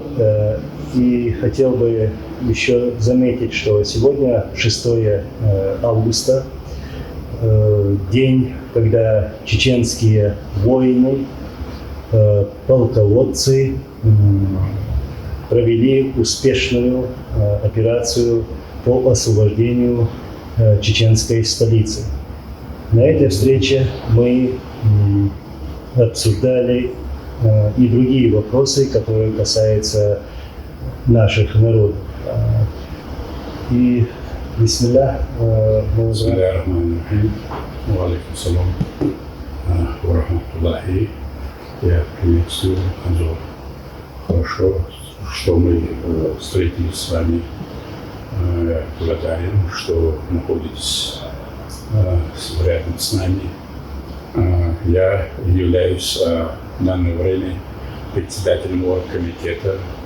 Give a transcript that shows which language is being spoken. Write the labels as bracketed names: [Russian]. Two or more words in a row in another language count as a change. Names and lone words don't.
[Russian] И хотел бы еще заметить, что сегодня 6 августа, день, когда чеченские воины, полководцы провели успешную операцию по освобождению чеченской столицы. На этой встрече мы обсуждали и другие вопросы, которые касаются наших народов. И бисмиллах. [Arabic] بسم الله الرحمن الرحيم وعليكم السلام ورحمة الله. [Russian] Я приветствую Анзор. Хорошо, что мы встретились с вами. Я благодарен, что находитесь рядом с нами. Я являюсь в данное время председателем оргкомитета.